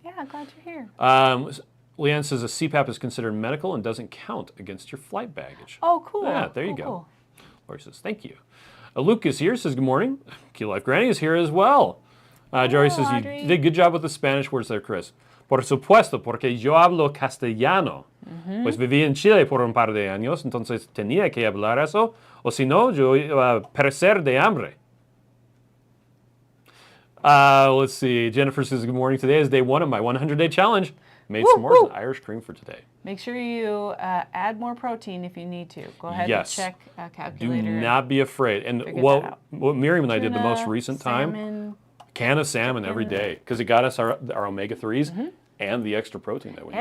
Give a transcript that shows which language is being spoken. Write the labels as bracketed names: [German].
[English] Yeah, glad you're here. Leanne says a CPAP is considered medical and doesn't count against your flight baggage. Oh, cool. Yeah, there you go. Cool. Lori says, thank you. Luke is here, says, good morning. Key Life Granny is here as well. Jory says, Audrey. you did a good job with the Spanish words there, Chris. [Spanish] Por supuesto, porque yo hablo castellano. Pues viví en Chile por un par de años, entonces tenía que hablar eso, o si no, yo iba a perecer de hambre. [English] Let's see. Jennifer says, good morning. Today is day 1 of my 100-day challenge. Made s'mores and Irish cream for today. Make sure you add more protein if you need to. Go ahead and check calculator. Do not be afraid. And what Miriam and I did the most recent time, can of salmon every day, because it got us our omega-3s and the extra protein that we need.